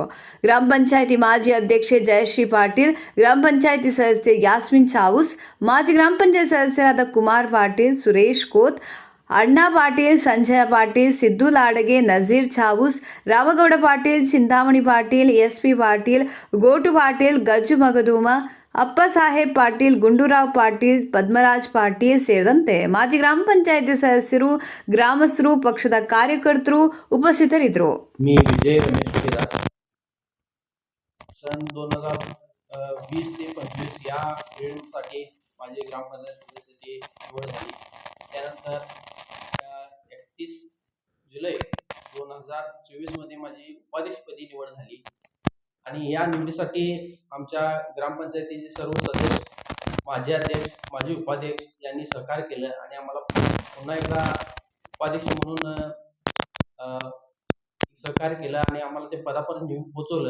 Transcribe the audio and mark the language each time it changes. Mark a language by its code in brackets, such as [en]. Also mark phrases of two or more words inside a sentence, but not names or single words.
[kn] ಗ್ರಾಮ ಪಂಚಾಯಿತಿ ಮಾಜಿ ಅಧ್ಯಕ್ಷೆ ಜಯಶ್ರೀ ಪಾಟೀಲ್, ಗ್ರಾಮ ಪಂಚಾಯಿತಿ ಸದಸ್ಯೆ ಯಾಸ್ಮಿನ್ ಚಾವುಸ್, ಮಾಜಿ ಗ್ರಾಮ ಪಂಚಾಯತ್ ಸದಸ್ಯರಾದ ಕುಮಾರ್ ಪಾಟೀಲ್, ಸುರೇಶ್ ಕೋತ್, ಅಣ್ಣಾ ಪಾಟೀಲ್, ಸಂಜಯ ಪಾಟೀಲ್, ಸಿದ್ದು ಲಾಡಗೆ, ನಜೀರ್ ಚಾವುಸ್, ರಾಮಗೌಡ ಪಾಟೀಲ್, ಚಿಂತಾಮಣಿ ಪಾಟೀಲ್, ಎಸ್ಪಿ ಪಾಟೀಲ್, ಗೋಟು ಪಾಟೀಲ್, ಗಜ್ಜು ಮಗದೂಮ, ಅಪ್ಪ ಸಾಹೇಬ್ ಪಾಟೀಲ್, ಗುಂಡೂರಾವ್ ಪಾಟೀಲ್, ಪದ್ಮರಾಜ್ ಪಾಟೀಲ್ ಸೇರಿದಂತೆ ಮಾಜಿ ಗ್ರಾಮ ಪಂಚಾಯಿತಿ ಸದಸ್ಯರು, ಗ್ರಾಮಸ್ಥರು, ಪಕ್ಷದ ಕಾರ್ಯಕರ್ತರು ಉಪಸ್ಥಿತರಿದ್ದರು. [mr] मी विजय रमेश विराज सन 2020 ते 25 या वेळेसाठी माझी ग्रामपंचायत सदस्याची निवड झाली. त्यानंतर 31 जुलै 2024 मध्ये माझी उपाध्यक्षपदी निवड झाली आणि या निवडीसाठी आमच्या ग्रामपंचायतीचे सर्व सदस्य, माझे अध्यक्ष, माझे उपाध्यक्ष यांनी सहकार्य केलं आणि आम्हाला पुन्हा एकदा उपाध्यक्ष म्हणून सहकार्य केलं आणि आम्हाला ते पदापर्यंत घेऊन पोहोचवलं.